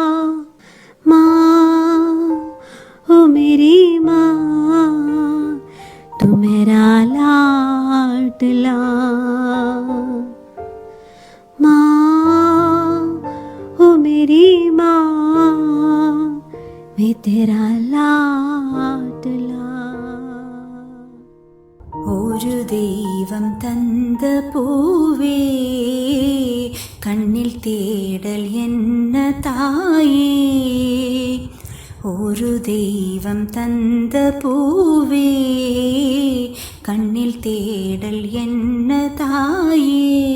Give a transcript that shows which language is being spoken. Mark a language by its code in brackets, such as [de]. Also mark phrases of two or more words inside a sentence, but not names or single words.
[hi] माँ ओ मेरी माँ तू मेरा लाडला. माँ ओ मेरी माँ मैं तेरा लाडला. [ta] ஒரு தெய்வம் தந்த பூவே கண்ணில் தேடல் என்ன தாயே. ஒரு தெய்வம் தந்த பூவே கண்ணில் தேடல் என்ன தாயே.